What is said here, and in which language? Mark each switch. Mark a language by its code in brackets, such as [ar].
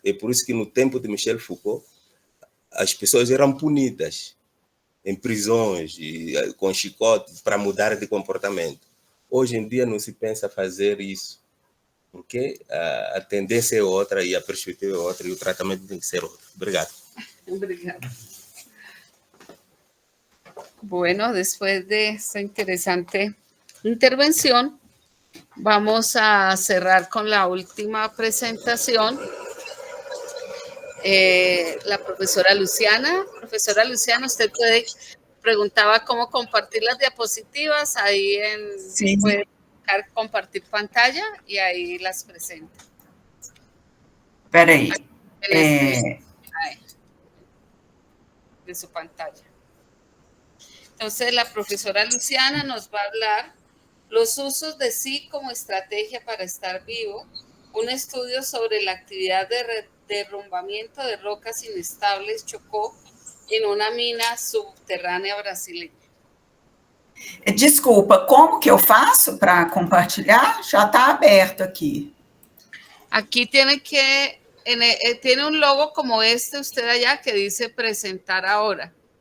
[pt] É por isso que no tempo de Michel Foucault, as pessoas eram punidas em prisões, e com chicote, para mudar de comportamento. Hoje em dia não se pensa fazer isso, porque a tendência é outra e a perspectiva é outra e o tratamento tem que ser outro. Obrigado. Obrigada. [es] Bueno, después de esta interesante intervención, vamos a cerrar con la última presentación. La profesora Luciana. Profesora Luciana, usted preguntaba cómo compartir las diapositivas. Ahí Sí. puede compartir pantalla y ahí las presenta. [pt] Espera aí. [es] Ahí, de su pantalla. Entonces, la profesora Luciana nos va a hablar los usos de sí como estrategia para estar vivo, un estudio sobre la actividad de derrumbamiento de rocas inestables Chocó en una mina subterrânea brasileña. [pt] Desculpa, como que eu faço para compartilhar? Já está aberto aqui. [es] Aquí tiene que, tiene un logo como este usted allá que dice presentar ahora.